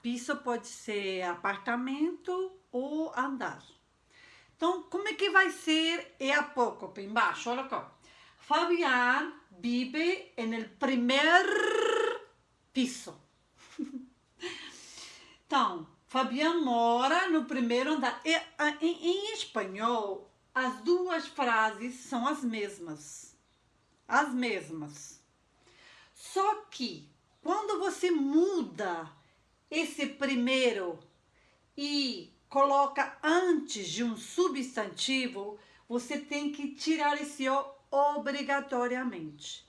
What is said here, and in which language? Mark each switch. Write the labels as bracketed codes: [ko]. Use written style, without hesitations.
[pt] Piso pode ser apartamento ou andar. Então, como é que vai ser apócope? Embaixo, olha aqui. [es] Fabián vive en el primer piso. [pt] Então, Fabián mora no primeiro andar. Em espanhol, as duas frases são as mesmas. As mesmas. Só que, quando você muda esse primeiro e coloca antes de um substantivo, você tem que tirar esse O obrigatoriamente.